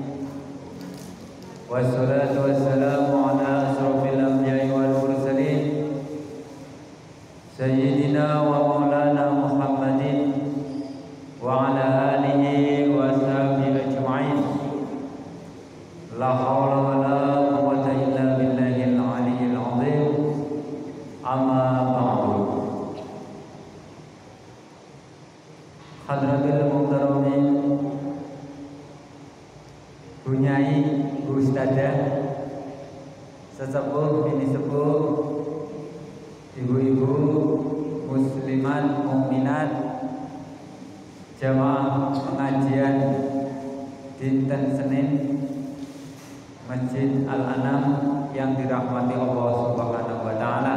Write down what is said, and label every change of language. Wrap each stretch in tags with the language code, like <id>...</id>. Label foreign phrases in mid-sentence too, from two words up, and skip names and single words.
<ar>والصلاة والسلام على أشرف الأنبياء والمرسلين سيدنا ومولانا محمد وعلى آله وصحبه أجمعين. لا حول ولا قوة إلا بالله العلي العظيم. أما بعد. حضرة المحترمين,</ar> <jv>Bunyai, Ustadzah, sesepuh, bini sepuh, ibu-ibu, muslimat, mukminat, jamaah pengajian dinten Senin Masjid Al-Anam</jv> <id>yang dirahmati</id> <ar>الله سبحانه وتعالى.</ar>